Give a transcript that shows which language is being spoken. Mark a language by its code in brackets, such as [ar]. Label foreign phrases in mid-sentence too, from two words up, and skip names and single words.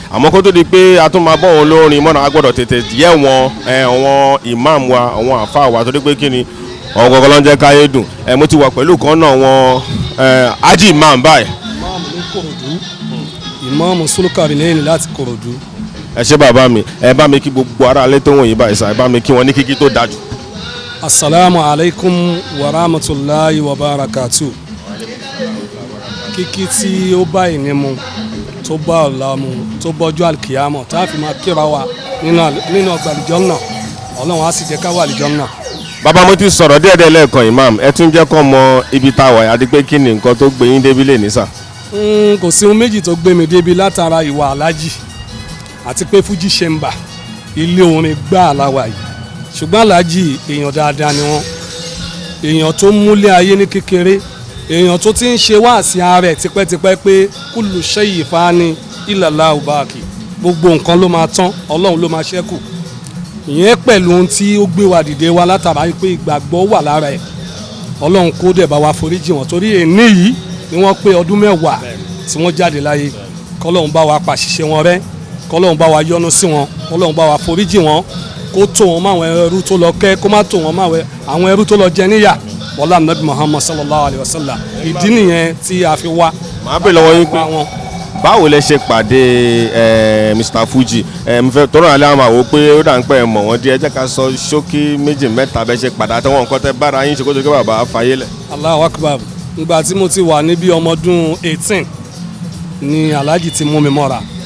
[yo] Àmọ́ kó tó di pé a tún máa bọ́ wọn lórin mọ́nà, a gbọ́dọ̀ tètè yẹ wọn, ẹ, àwọn imam wa, àwọn àfáà wa, torí pé kí ni, àwọn gangan ló ń jẹ́ káyé dùn. Ẹ, mo ti wà pẹ̀lú kan náà wọn, ẹ, Haji Imam báyìí. Imam ní Kòròdú. Imam Sulkarnain láti Kòròdú. Ẹ ṣé bàbá mi, ẹ bá mi kí gbogbo ará ilé tó wọ̀nyí báyìí sá, ẹ bá mi kí wọn ní kíkí tó dájú. [ar] السلام عليكم ورحمة الله وبركاته. [yo] Kíkí tí ó bá ìní mu, tó bá ọ̀la mu, tó bọ́jú àlùkìyámọ̀, tá a fi máa kíra wa nínú àl-, nínú ọgbà àlùjánnà. Ọlọ́run á sì jẹ́ ká wà àlùjánnà. Bàbá, mo ti sọ̀rọ̀ díẹ̀ díẹ̀ lẹ́ẹ̀kan, Imam. Ẹ tún jẹ́ kó mọ ibi tá a wà yìí, àti pé kí ni nǹkan tó gbé yín débi lè ní sà? Mm, kò sí ohun méjì tó gbé mi débi látara ìwà Alhaji àti pé Fuji Chamber, ilé orin gbáà la wà yìí. Ṣùgbọ́n Alhaji èèyàn dáadáa ni wọ́n. Èèyàn tó múlé ayé ní kékeré, èèyàn tó ti ń ṣe wáàsí ara ẹ̀ tipẹ́tipẹ́ pé [ar] كل شيء فان إلا الله باق. [yo] Gbogbo nǹkan ló máa tán, Ọlọ́run ló máa ṣẹ́kù. Ìyẹn pẹ̀lú ohun tí ó gbé wa dìde wá látara pé ìgbàgbọ́ wà lára ẹ̀. Ọlọ́run kó dẹ̀ bá wa foríjì wọn, torí èní yìí ni wọ́n pé ọdún mẹ́wàá tí wọ́n jáde láyé. Kọ́lọ́run bá wa pàṣìṣe wọn rẹ́, kọ́lọ́run bá wa yọ́nú sí wọn, kọ́lọ́run bá wa foríjì wọn, kó tò wọ́n mọ́ àwọn ẹrú tó lọ kẹ́, kó má tò wọ́n mọ́ àwọn, àwọn ẹrú tó lọ jẹ níyà. [ar] والنبي محمد صلى الله عليه وسلم. [yo] Ìdí nìyẹn tí a fi wá. Màá bèèrè lọ́wọ́ yín pé Wá wọn. báwo lẹ ṣe pàdé, ẹ, Mister Fuji? Ẹ, mo fẹ́ tọrọ alẹ́ àwọn àwò pé ó dà ń pẹ́ mọ̀ wọ́n díẹ̀. Ẹ jẹ́ ká sọ ṣókí méjì mẹ́ta bẹ́ẹ̀ ṣe padà àtàwọn nǹkan tẹ́ bára yín ṣe kó tó kí bàbá fayé lẹ̀. [ar] الله أكبر. [yo] Ìgbà tí mo ti wà ní bí ọmọ ọdún eighteen ni Alhaji ti mú mi mọ́ra.